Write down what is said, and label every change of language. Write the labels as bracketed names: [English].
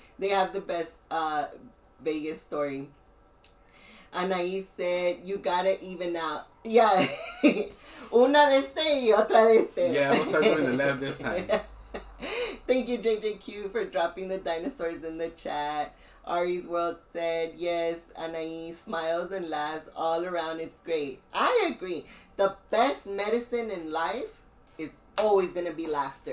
[English] They have the best Vegas story. Anais said, you gotta even out. Yeah. [Spanish] Una de este y otra de este. [English] Yeah, we'll start doing the left this time. Thank you, JJQ, for dropping the dinosaurs in the chat. Ari's World said, yes, Anais smiles and laughs all around. It's great. I agree. The best medicine in life is always going to be laughter.